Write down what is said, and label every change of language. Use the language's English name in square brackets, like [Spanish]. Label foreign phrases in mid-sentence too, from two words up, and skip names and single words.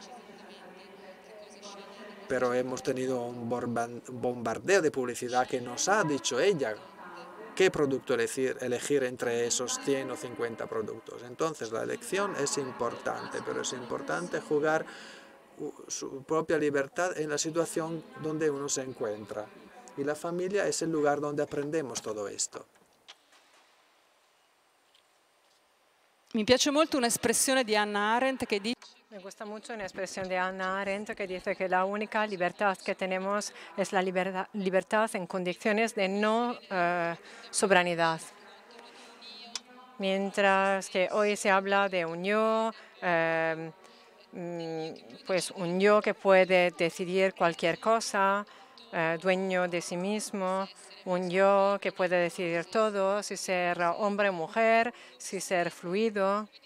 [Spanish] Pero hemos tenido un bombardeo de publicidad que nos ha dicho ella qué producto elegir entre esos 100 o 50 productos. Entonces, la elección es importante, pero es importante jugar su propia libertad en la situación donde uno se encuentra. Y la familia es el lugar donde aprendemos todo esto. [Italian] Mi piace molto un'espressione di Hannah Arendt che dice: [Spanish] Me gusta mucho una expresión de Hannah Arendt que dice que la única libertad que tenemos es la libertad en condiciones de no soberanidad. Mientras que hoy se habla de un yo, pues un yo que puede decidir cualquier cosa, dueño de sí mismo, un yo que puede decidir todo, si ser hombre o mujer, si ser fluido,